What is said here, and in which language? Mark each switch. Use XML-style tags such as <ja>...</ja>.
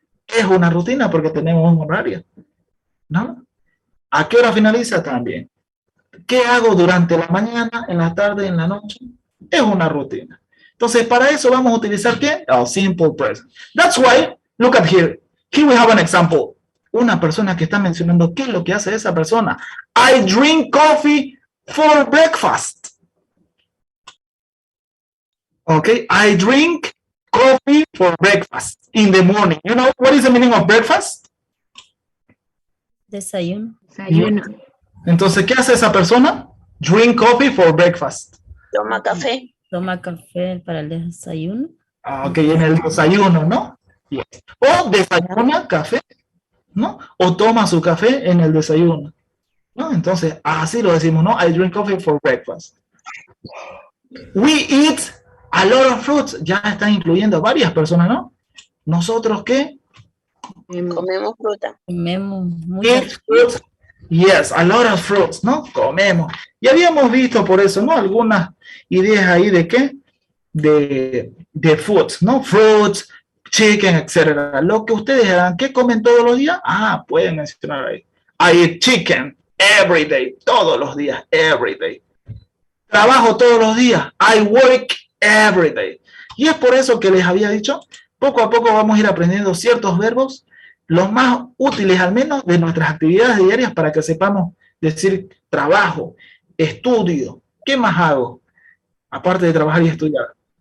<es>Es una rutina porque tenemos un horario, ¿no? ¿A qué hora finaliza? También. ¿Qué hago durante la mañana, en la tarde, en la noche? Es una rutina. Entonces, para eso vamos a utilizar ¿qué? El simple present.</es> <en>That's why, look at here. Here we have an example.</en> <es>una persona que está mencionando qué es lo que hace esa persona.</es> <en>I drink coffee for breakfast. Okay, I drink coffee for breakfast in the morning. You know what is the meaning of breakfast?</en> <es>Desayuno. Desayuno. Entonces, ¿qué hace esa persona?</es> <en>Drink coffee for breakfast.</en> <es>Toma café. Toma café para el desayuno. Ok, en el desayuno, ¿no? Yes. O desayuna café, ¿no? O toma su café en el desayuno, ¿no? Entonces, así lo decimos, ¿no?</es> <en>I drink coffee for breakfast. We eat a lot of fruits.</en> <es>Ya están incluyendo varias personas, ¿no? ¿Nosotros qué? Comemos fruta. Comemos</es> <en>Eat</en> <es>muchas</es> <en>fruits. Yes, a lot of fruits, ¿no?</en> <es>Comemos. Y habíamos visto por eso, ¿no? Algunas ideas ahí de qué? De foods, ¿no? Fruits, chicken, etcétera. Lo que ustedes hagan, ¿qué comen todos los días? Ah, pueden mencionar ahí.</es> <en>I eat chicken every day,</en> <es>todos los días,</es> <en>every day.</en> <es>Trabajo todos los días.</es> <en>I work every day.</en> <es>Y es por eso que les había dicho, poco a poco vamos a ir aprendiendo ciertos verbos, los más útiles al menos de nuestras actividades diarias para que sepamos decir trabajo, estudio. ¿Qué más hago? Aparte de trabajar y estudiar.</es>